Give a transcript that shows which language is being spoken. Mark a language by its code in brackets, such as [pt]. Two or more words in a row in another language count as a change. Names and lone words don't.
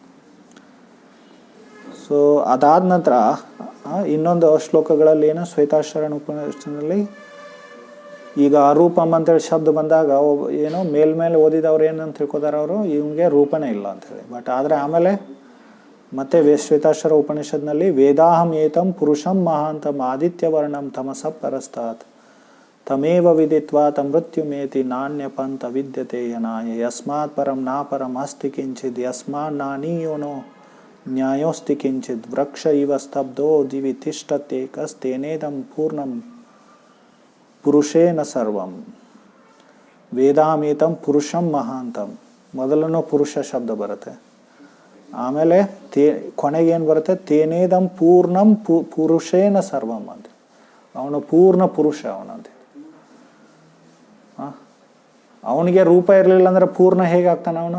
[kn] ಸೊ ಅದಾದ ನಂತರ ಇನ್ನೊಂದು ಶ್ಲೋಕಗಳಲ್ಲಿ ಏನು, ಶ್ವೇತಾಶ್ವರ ಉಪನಿಷತ್ತಿನಲ್ಲಿ ಈಗ ಅರೂಪಂ ಅಂತೇಳಿ ಶಬ್ದ ಬಂದಾಗ ಏನೋ ಮೇಲ್ಮೇಲೆ ಓದಿದವ್ರು ಏನಂತ ತಿಳ್ಕೊತಾರೆ, ಅವರು ಇವನಿಗೆ ರೂಪನೇ ಇಲ್ಲ ಅಂಥೇಳಿ. ಬಟ್ ಆದರೆ ಆಮೇಲೆ ಮತ್ತೆ ಶ್ವೇತಾಶ್ವರ ಉಪನಿಷತ್ನಲ್ಲಿ [sa] ವೇದಾಹಂ ಏತಂ ಪುರುಷಂ ಮಹಾಂತಂ ಆದಿತ್ಯವರ್ಣಂ ತಮಸ ಪರಸ್ತಾತ್ ತಮೇವ ವಿದಿತ್ವಾ ತಮೃತ್ಯುಮೇತಿ ನಾಣ್ಯ ಪಂಥ ವಿದ್ಯತೆ ಯನಾಯ ಯಸ್ಮಾತ್ ಪರಂ ನಾ ಪರಂ ಅಸ್ತಿ ಕಿಂಚಿದ್ ಯಸ್ಮಾನ್ ನಾನೀಯೋನೋ ನ್ಯಾಯೋಸ್ತಿ ಕಿಂಚಿದ್ ವೃಕ್ಷ ಇವ ಸ್ತಬ್ಧೋ ದಿವಿ ತಿಷ್ಠತ್ಯೇಕಸ್ತೇನೇದಂ ಪೂರ್ಣಂ ಪುರುಷೇನ ಸರ್ವಂ. ವೇದಾಮೇತಂ ಪುರುಷಂ ಮಹಾಂತಂ. [kn] ಮೊದಲನೂ ಪುರುಷ ಶಬ್ದ ಬರುತ್ತೆ, ಆಮೇಲೆ ಕೊನೆಗೇನು ಬರುತ್ತೆ? [sa] ತೇನೇದಂ ಪೂರ್ಣಂ ಪುರುಷೇನ ಸರ್ವಂ ಅಂತ. [kn] ಅವನು ಪೂರ್ಣ ಪುರುಷ ಅವನಂತೆ. ಅವನಿಗೆ ರೂಪ ಇರಲಿಲ್ಲ ಅಂದ್ರೆ ಪೂರ್ಣ ಹೇಗಾಗ್ತಾನೆ ಅವನು?